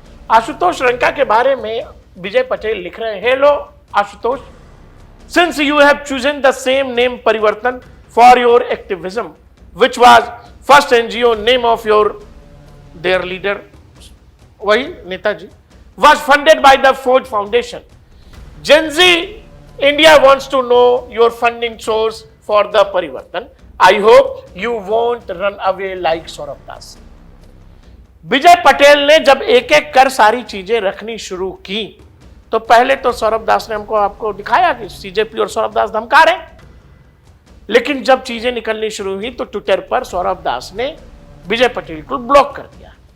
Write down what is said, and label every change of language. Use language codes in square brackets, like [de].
[hi] आशुतोष रंका के बारे में विजय पटेल लिख रहे हैं, [en] hello Ashutosh, since you have chosen the same name Parivartan for your activism which was first NGO name of your their leader, [hi] वही Netaji, [en] was funded by the Ford Foundation. Gen Z India wants to know your funding source for the Parivartan. I hope you won't run away like Saurabh Das. [hi] विजय पटेल ने जब एक एक कर सारी चीजें रखनी शुरू की, तो पहले तो सौरभ दास ने आपको दिखाया कि CJP और सौरभ दास धमका रहे, लेकिन जब चीजें निकलनी शुरू हुई तो ट्विटर पर सौरभ दास ने विजय पटेल को ब्लॉक कर दिया।